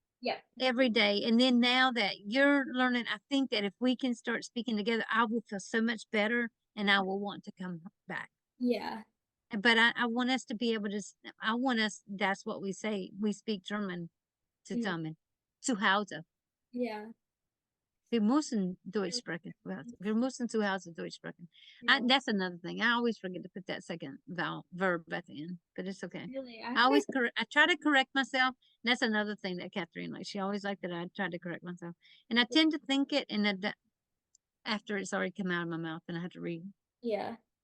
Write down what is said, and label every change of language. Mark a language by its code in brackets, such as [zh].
[en] Yep. every day. And then now that you're learning, I think that if we can start speaking together, I will feel so much better and I will want to come back. Yeah. But I want us to be able to, I want us, that's what we say. We speak German Mhm. [de] zusammen, zu Hause. [en] Yeah. [de] Wir müssen Deutsch sprechen. Wir müssen zu Hause Deutsch sprechen. [en] Yeah. That's another thing. I always forget to put that second verb at the end, but it's okay. Really, I I forget. always I try to correct myself. And that's another thing that Catherine likes. She always liked that I tried to correct myself, and I tend to think it, and that after it's already come out of my mouth, and I have to Yeah.